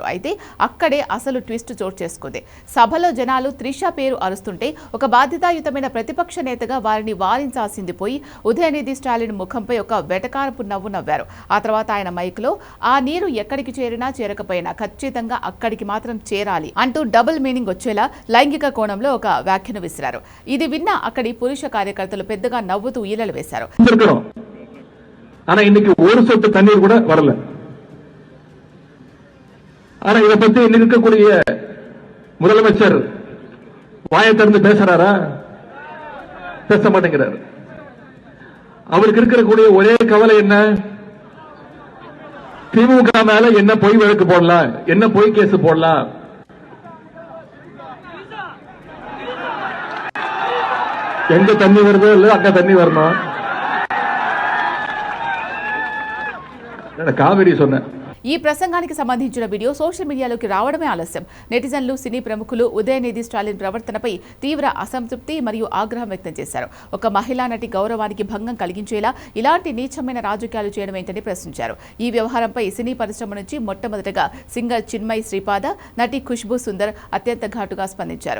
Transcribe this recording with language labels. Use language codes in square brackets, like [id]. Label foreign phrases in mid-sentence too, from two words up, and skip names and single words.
[te] అయితే అక్కడే అసలు ట్విస్ట్ చోటు చేసుకుంది. సభలో జనాలు త్రిష పేరు అరుస్తుంటే ఒక బాధ్యతాయుతమైన ప్రతిపక్ష నేతగా వారిని వారించాల్సింది పోయి ఉదయనిధి స్టాలిన్ ముఖంపై ఒక వెటకారపు నవ్వు నవ్వారు. ఆ తర్వాత ఆయన మైక్లో ఆ నీరు ఎక్కడికి చేరినా చేరకపోయినా ఖచ్చితంగా అక్కడికి మాత్రం చేరాలి అంటూ [en] double meaning [te] వచ్చేలా లైంగిక కోణంలో ఒక వ్యాఖ్యను విసిరారు. ఇది విన్న అక్కడి పురుష కార్యకర్తలు పెద్దగా నవ్వుతూ ఈలలు వేశారు. [ta] ஆனா இதை பத்தி இன்னைக்கு இருக்கக்கூடிய முதலமைச்சர் வாயை திறந்து பேசுறாரா? பேச மாட்டேங்கிறார். அவருக்கு இருக்கக்கூடிய ஒரே கவலை என்ன? திமுக மேல என்ன பொய் வழக்கு போடலாம், என்ன பொய் கேஸ் போடலாம். எங்க தண்ணி வருதோ இல்ல அங்க தண்ணி வரணும். காவிரி சொன்ன [te] ఈ ప్రసంగానికి సంబంధించిన వీడియో [en] social medialoki [te] రావడమే ఆలస్యం. నెటిజన్లు, సినీ ప్రముఖులు ఉదయనిధి స్టాలిన్ ప్రవర్తనపై తీవ్ర అసంతృప్తి మరియు ఆగ్రహం వ్యక్తం చేశారు. ఒక మహిళా నటి గౌరవానికి భంగం కలిగించేలా ఇలాంటి నీచమైన రాజకీయాలు చేయడం ఏంటని ప్రశ్నించారు. ఈ వ్యవహారంపై సినీ పరిశ్రమ నుంచి మొట్టమొదటగా సింగర్ చిన్మయి శ్రీపాద, నటి ఖుష్బూ సుందర్ అత్యంత ఘాటుగా స్పందించారు.